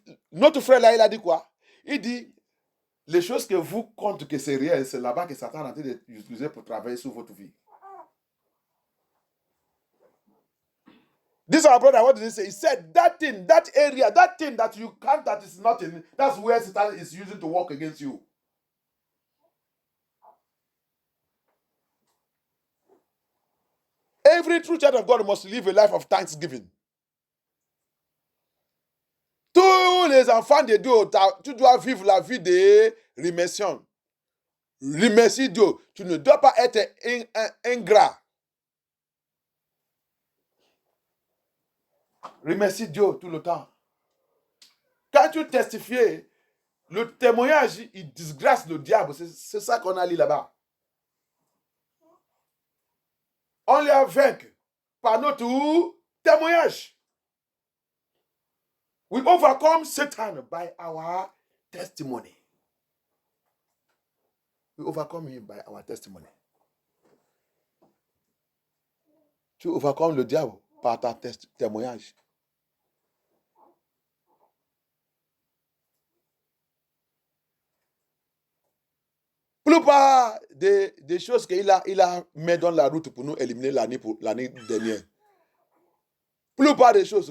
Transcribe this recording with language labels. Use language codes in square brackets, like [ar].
[fr] Notre frère là, il a dit quoi? Il dit, les choses que vous comptez que c'est réel, c'est là-bas que Satan a été utilisé pour travailler sur votre vie. [en] This our brother, what did he say? He said that thing, that area, that thing that you can't, that is nothing, that's where Satan is using to work against you. Every true child of God must live a life of thanksgiving. [fr] Tous les enfants de Dieu, tu dois vivre la vie de remerciement. Remercie Dieu. Tu ne dois pas être ingrat. Remercie Dieu tout le temps. Quand tu testifies, le témoignage, il disgrâce le diable. C'est ça qu'on a lu là-bas. On les a vaincus par notre témoignage. [en] We overcome Satan by our testimony. We overcome him by our testimony. [fr] Tu overcomes le diable par ta témoignage. Plupart des choses qu'il a mis dans la route pour nous éliminer l'année dernière. Plupart des choses.